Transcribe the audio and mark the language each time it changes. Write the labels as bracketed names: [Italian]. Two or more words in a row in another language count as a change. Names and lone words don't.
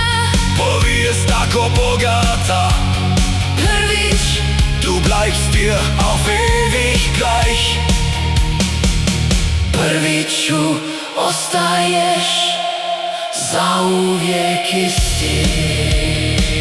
[Croatian] povijest tako bogata. Prvić, [German] Du bleibst dir auf ewig gleich. [Croatian] Prviću, ostaješ zauvijek isti.